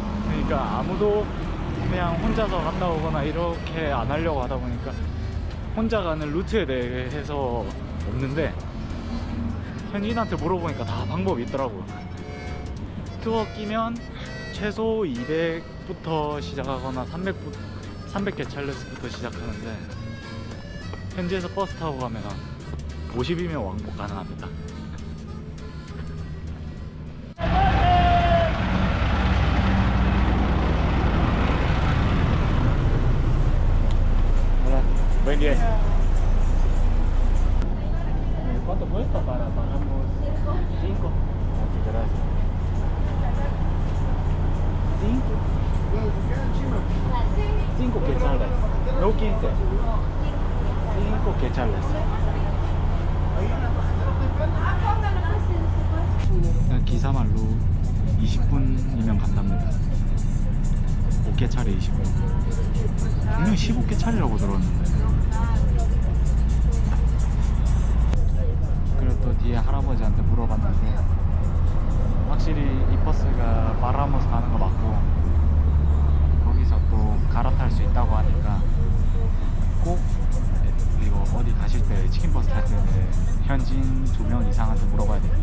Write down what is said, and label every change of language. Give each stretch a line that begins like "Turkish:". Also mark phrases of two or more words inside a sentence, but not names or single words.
Korean: 그러니까 아무도 그냥 혼자서 갔다 오거나 이렇게 안 하려고 하다 보니까 혼자 가는 루트에 대해서 없는데, 현지인한테 물어보니까 다 방법이 있더라고요. 투어 끼면 최소 200부터 시작하거나 300개찰레스부터 시작하는데, 현지에서 버스 타고 가면 50이면 왕복 가능합니다.
Spanish: Buen día. ¿Cuánto cuesta para pagamos? 5. Muchas gracias. 5 quetzales. No 15. 5 quetzales.
Korean: 기사말로 20분이면 간답니다. 5개차례 20분. 분명 15개차례라고 들었는데. 그리고 또 뒤에 할아버지한테 물어봤는데 확실히 이 버스가 파라모스 가는 거 맞고 거기서 또 갈아탈 수 있다고 하니까 꼭 이거 어디 가실 때 치킨버스 탈 때는 현지인 2명 이상한테 물어봐야 돼요.